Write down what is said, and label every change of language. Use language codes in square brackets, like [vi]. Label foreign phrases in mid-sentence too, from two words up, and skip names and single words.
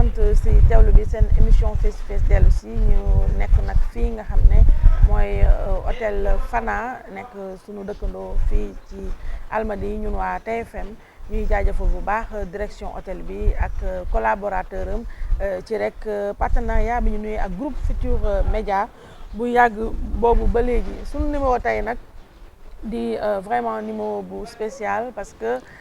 [wo] si teewlu bi seen émission [en] face to face [wo] dellu si ñu nekk nag fii nga xam ne mooy hôtel Fana nekk sunu dëkkandoo fii ci Almadies ñun waa TFM ñuy jaajëfal bu baax [fr] direction hôtel [wo] bi ak collaborateur am ci rek partenariat bi ñu nuyu ak groupe Futurs Médias bu yàgg boobu ba léegi sunu numéro tey nag di [fr] vraiment numéro [wo] bu [fr] spécial parce que